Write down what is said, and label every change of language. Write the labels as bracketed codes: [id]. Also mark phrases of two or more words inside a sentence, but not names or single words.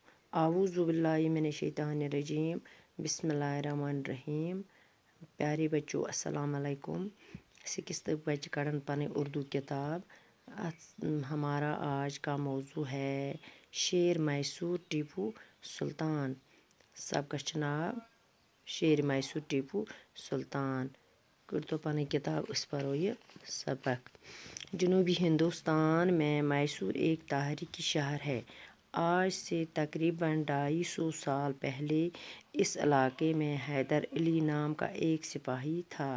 [ar] اعوذ باللہ من الشیطان الرجیم، بسم اللہ الرحمن الرحیم۔ [ur] پیارے بچوں [ar] السلام علیکم۔ [ks] سکستھ بچے کڑن پن اردو کتاب۔ [ur] ہمارا آج کا موضوع ہے شیر میسور ٹیپو سلطان۔ [ks] سبقس ناو شیر میسور ٹیپو سلطان۔ کرتو پن کتاب اس پرو یہ سبق۔ [ur] جنوبی ہندوستان میں میسور ایک تاریخی شہر ہے۔ آج سے تقریباً 250 سال پہلے اس علاقے میں حیدر علی نام کا ایک سپاہی تھا۔